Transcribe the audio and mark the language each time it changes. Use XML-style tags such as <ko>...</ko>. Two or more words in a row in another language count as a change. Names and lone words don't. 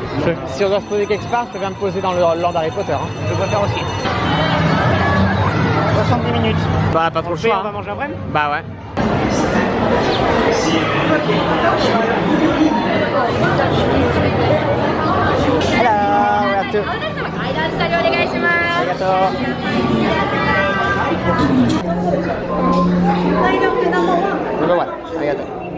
<fr>Si on doit se poser quelque part, je viens me poser dans le land Harry Potter. Hein. Je devrais faire aussi. 70 minutes. Bah pas trop le On choix. va Hein. manger après. Bah ouais.</fr> <en>Hello,</en> <ja>間下にお願いします。</ja> <en>ありがとう。Number one.</en> <ja>ありがとう。</ja>